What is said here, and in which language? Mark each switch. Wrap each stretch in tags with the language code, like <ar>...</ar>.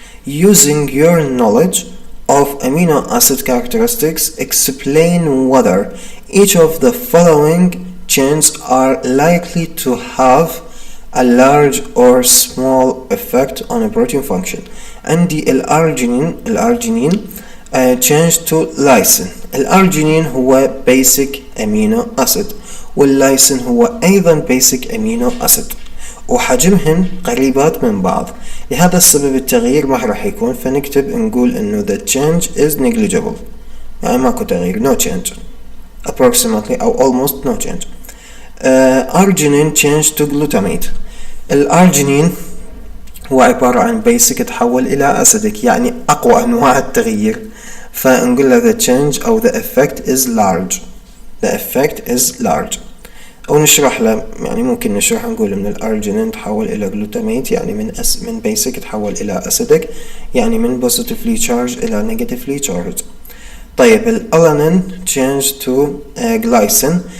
<en>Using your knowledge of amino acid characteristics, explain whether each of the following changes are likely to have a large or small effect on a protein function.</en> <ar>عندي الأرجينين</ar> <en>change to lysine.</en> <ar>الأرجينين هو</ar> <en>basic amino acid،</en> <ar>واللايسين هو أيضا basic amino acid، وحجمهن قريبات من بعض. لهذا السبب التغيير ما راح يكون، فنكتب نقول انه</ar> <en>the change is negligible،</en> <ar>يعني ماكو تغيير،</ar> <en>no change approximately</en> <ar>أو</ar> <en>almost no change. arginine change to glutamate.</en> <ar>الأرجينين هو عبارة عن basic تحول إلى acidic، يعني أقوى أنواع التغيير، فنقول له</ar> <en>the change</en> <ar>أو</ar> <en>the effect is large. the effect is large.</en> <ar>أو نشرح له، يعني ممكن نشرح نقول من الأرجينين تحول إلى glutamate، يعني من basic تحول إلى acidic، يعني من</ar> <en>positively charged</en> <ar>إلى</ar> <en>negatively charged.</en> <ar>طيب الألانين</ar> <en>change to glycine.</en>